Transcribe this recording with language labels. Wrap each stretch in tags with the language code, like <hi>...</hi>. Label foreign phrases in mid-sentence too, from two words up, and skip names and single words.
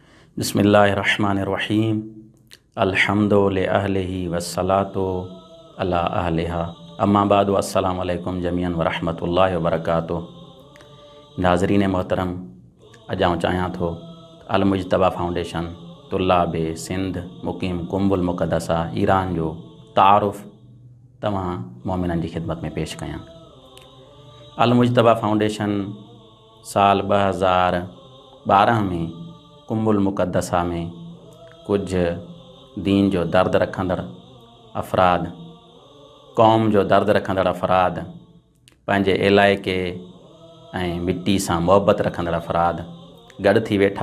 <ar>بسم الله الرحمن الرحيم. الحمد لأهله والصلاة على أهلها. أما بعد السلام عليكم جميعا ورحمة الله وبركاته.</ar> <sd>नाज़रीन मोहतरम, अॼु आउं चाहियां थो अलमुजतबा फाउंडेशन तुल्लाब सिंध मुक़ीम कुंबुल मुक़द्दसा ईरान जो तारुफ तव्हां मोमिननि जी ख़िदमत में पेश कयां। अलमुजतबा फाउंडेशन साल 2012 में कुंबुल मुक़द्दसा में कुछ दीन जो दर्द रखंदड़ अफ़राद, कौम जो दर्द रखंदड़ अफ़राद, पंहिंजे इलाइक़े ऐं मिट्टी सां मोहबत रखंदड़ अफ़राद गॾु थी वेठा।</sd>